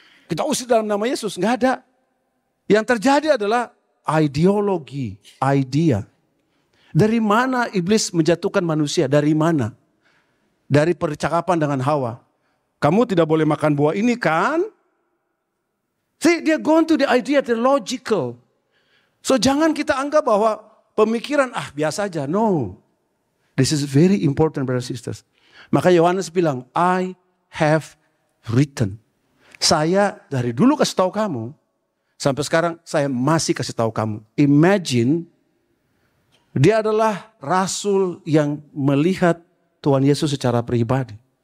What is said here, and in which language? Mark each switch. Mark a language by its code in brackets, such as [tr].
[id] Kita usir dalam nama Yesus, nggak ada. Yang terjadi adalah ideologi, idea. Dari mana iblis menjatuhkan manusia? Dari mana? Dari percakapan dengan Hawa. Kamu tidak boleh makan buah ini kan? [en] See, [id] dia [en] going to the idea, the logical. [id] So jangan kita anggap bahwa pemikiran biasa aja. [en] No. This is very important, brothers and sisters. [id] Maka Yohanes bilang, [en] I have written. [id] Saya dari dulu kasih tahu kamu, sampai sekarang saya masih kasih tahu kamu. Imagine, dia adalah rasul yang melihat Tuhan Yesus secara pribadi.